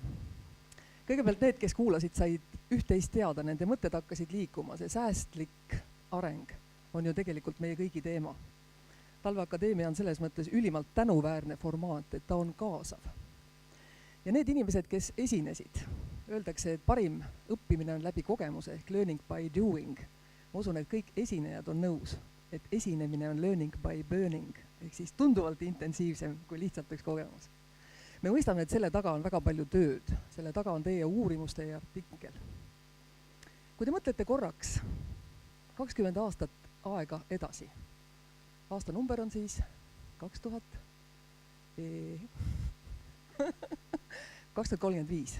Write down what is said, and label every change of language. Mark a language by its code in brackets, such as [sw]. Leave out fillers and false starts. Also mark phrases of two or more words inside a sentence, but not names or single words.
[et] Kõigepealt need, kes kuulasid, said üht-teist teada, nende mõtted hakkasid liikuma. See säästlik areng on ju tegelikult meie kõigi teema. Talveakadeemia on selles mõttes ülimalt tänuväärne formaat, et ta on kaasav. Ja need inimesed, kes esinesid, öeldakse, et parim õppimine on läbi kogemuse ehk [en] learning by doing. [et] Ma usun, et kõik esinejad on nõus, et esinemine on [en] learning by burning, [et] ehk siis tunduvalt intensiivsem kui lihtsalt üks kogemus. Me mõistame, et selle taga on väga palju tööd, selle taga on teie uurimuste ja artikkel. Kui te mõtlete korraks 20 aastat aega edasi, aasta number on siis 2035.